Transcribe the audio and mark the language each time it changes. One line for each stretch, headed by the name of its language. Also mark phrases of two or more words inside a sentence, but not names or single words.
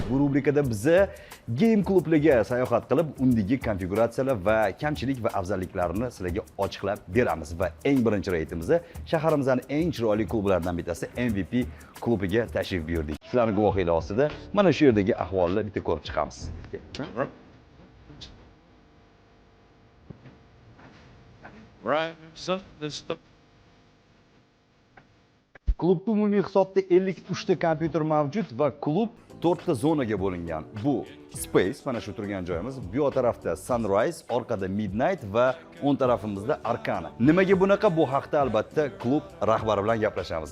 Uzbek: Bu rubrikada biz game klublariga sayohat qilib, undagi konfiguratsiyalar va kamchilik va afzalliklarini sizlarga ochiqlab beramiz va eng birinchi reydimizni shaharimizning eng chiroyli klublaridan bittasi MVP klubiga tashrif buyurdik. Sizlarning guvohinglar ostida mana shu yerdagi ahvolni bitta ko'rib chiqamiz.
English: Right, so this stuff.
Uzbek: Klubda umumiy hisobda 53 ta kompyuter mavjud va klub 4 ta zonaga bo'lingan. Bu Space, mana shu turgan joyimiz. Bu yoq tarafda Sunrise, orqada Midnight va o'ng tarafimizda Arcana. Nimaga bunaqa? Bu haqda albatta klub rahbari bilan gaplashamiz.